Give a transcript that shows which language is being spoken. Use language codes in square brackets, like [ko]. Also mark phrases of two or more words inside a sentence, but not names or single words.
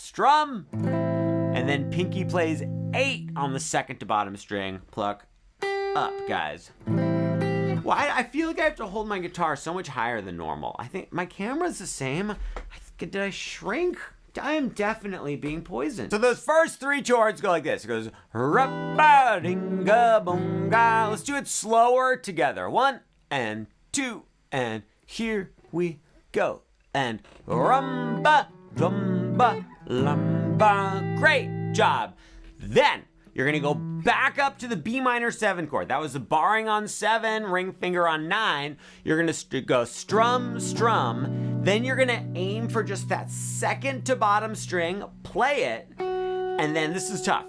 [en] Strum, and then pinky plays 8 on the 2nd to bottom string. Pluck up, guys. Well, I feel like I have to hold my guitar so much higher than normal. I think my camera's the same. Did I shrink? I am definitely being poisoned. So those first 3 chords go like this. It goes ra-ba-ding-ga-bong-ga. Let's do it slower together. 1 and 2 and here we go. And rum-ba-dum-ba-lum-ba. Great job. Then you're gonna go back up to the B minor 7 chord. That was the barring on 7, ring finger on 9. You're gonna go strum, strum. Then you're gonna aim for just that 2nd to bottom string, play it, and then this is tough.